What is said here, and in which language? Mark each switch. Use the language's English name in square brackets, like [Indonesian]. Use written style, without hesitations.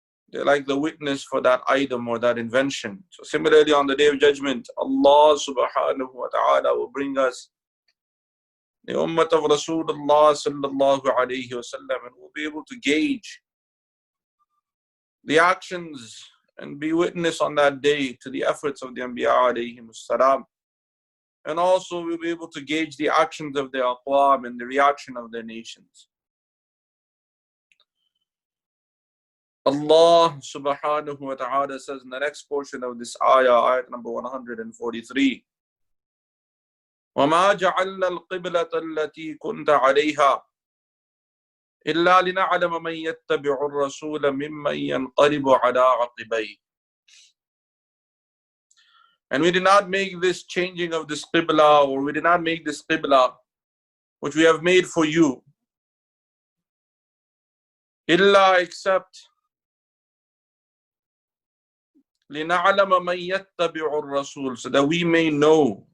[English] They're like the witness for that item or that invention. So similarly, on the Day of Judgment, Allah subhanahu wa ta'ala will bring us the ummah of Rasulullah sallallahu alayhi wa sallam, and we'll be able to gauge the actions and be witness on that day to the efforts of the Anbiya alayhim as-salam. And also we'll be able to gauge the actions of their aqwam and the reaction of their nations. Allah subhanahu wa ta'ala says in the next portion of this ayah, ayat number 143, [Arabic] وَمَا جَعَلْنَا الْقِبْلَةَ الَّتِي كُنْتَ عَلَيْهَا إِلَّا لِنَعْلَمَ مَنْ يَتَّبِعُ الرَّسُولَ مِمَّنْ يَنْقَلِبُ عَلَىٰ عَقِبَيْهِ. [English] And we did not make this changing of this qibla, or we did not make this qibla which we have made for you, illa, except [Arabic] لِنَعْلَمَ مَنْ يَتَّبِعُ الرَّسُولَ, [English] so that we may know.